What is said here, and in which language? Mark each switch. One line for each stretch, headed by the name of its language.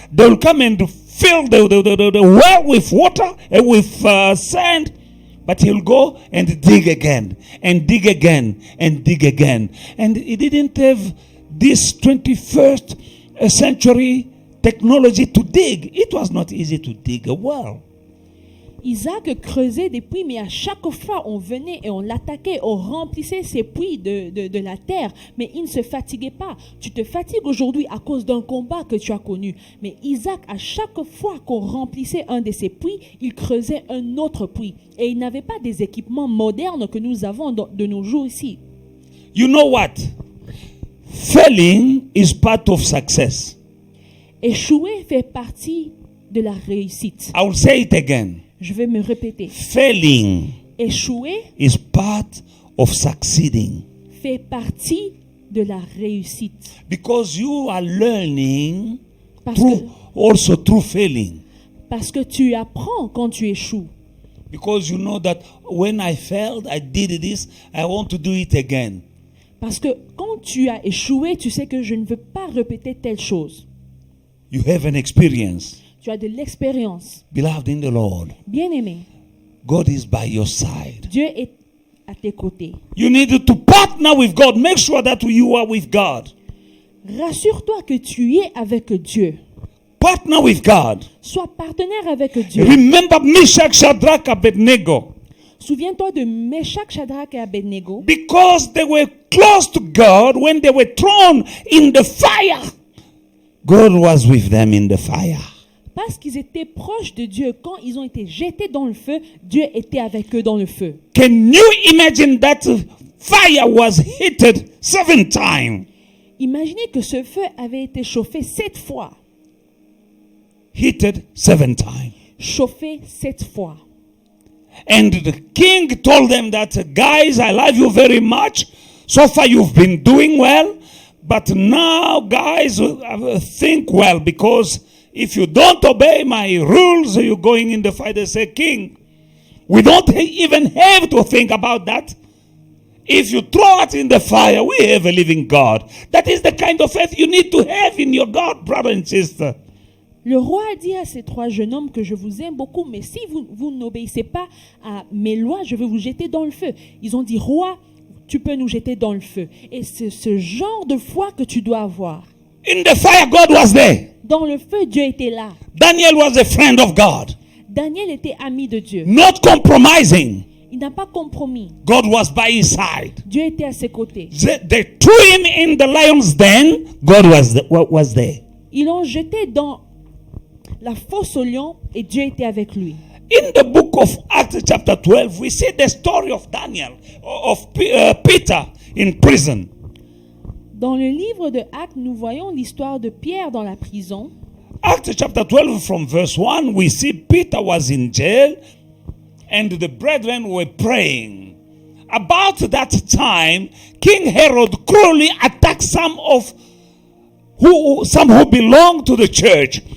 English: They will come and fill the well with water, with sand. But he'll go and dig again, and dig again, and dig again. And he didn't have this 21st century technology to dig. It was not easy to dig a well.
French: Isaac creusait des puits, mais à chaque fois, on venait et on l'attaquait, on remplissait ces puits de la terre, mais il ne se fatiguait pas. Tu te fatigues aujourd'hui à cause d'un combat que tu as connu. Mais Isaac, à chaque fois qu'on remplissait un de ces puits, il creusait un autre puits. Et il n'avait pas des équipements modernes que nous avons de nos jours ici.
English: You know what? Failing is part of success.
French: Échouer fait partie de la réussite.
English: I will say it again.
French: Je vais me répéter.
English: Failing
French: Échouer
English: is part of succeeding.
French: Fait partie de la réussite.
English: Because you are learning
French: Parce
English: through failing.
French: Parce que tu apprends quand tu échoues.
English: Because you know that when I failed, I did this, I want to do it again.
French: Parce que quand tu as échoué, tu sais que je ne veux pas répéter telle chose.
English: You have an experience.
French: Tu as de l'expérience.
English: Beloved in the Lord,
French: Bien-aimé,
English: God is by your side.
French: Dieu est à tes côtés.
English: You need to partner with God. Make sure that you are with God.
French: Rassure-toi que tu es avec Dieu.
English: Partner with God.
French: Sois partenaire avec Dieu.
English: Remember Meshach, Shadrach, Abednego.
French: Souviens-toi de Meshach, Shadrach et Abednego.
English: Because they were close to God, when they were thrown in the fire, God was with them in the fire.
French: Parce qu'ils étaient proches de Dieu, quand ils ont été jetés dans le feu, Dieu était avec eux dans le feu.
English: Can you imagine that fire was heated 7 times?
French: Imaginez que ce feu avait été chauffé 7 fois.
English: Heated 7 times.
French: Chauffé 7 fois.
English: And the king told them that, guys, I love you very much. So far you've been doing well. But now, guys, think well, because if you don't obey my rules, you're going in the fire. They say, King, we don't even have to think about that. If you throw us in the fire, we have a living God. That is the kind of faith you need to have in your God, brother and sister.
French: Le roi a dit à ces 3 jeunes hommes que je vous aime beaucoup, mais si vous n'obéissez pas à mes lois, je vais vous jeter dans le feu. Ils ont dit, roi, tu peux nous jeter dans le feu. Et c'est ce genre de foi que tu dois avoir.
English: In the fire, God was there.
French: Dans le feu, Dieu était là.
English: Daniel was a friend of God.
French: Daniel était ami de Dieu.
English: Not compromising.
French: Il n'a pas compromis.
English: God was by his side.
French: Dieu était à ses côtés.
English: They threw him in the lion's den. God was there.
French: Ils l'ont jeté dans la fosse aux lions et Dieu était avec lui.
English: In the book of Acts chapter 12, we see the story of Daniel, of Peter in prison.
French: Dans le livre de Actes, nous voyons l'histoire de Pierre dans la prison.
English: Acts chapter 12 from verse 1, we see Peter was in jail and the brethren were praying. About that time, King Herod cruelly attacked some who belonged to the church.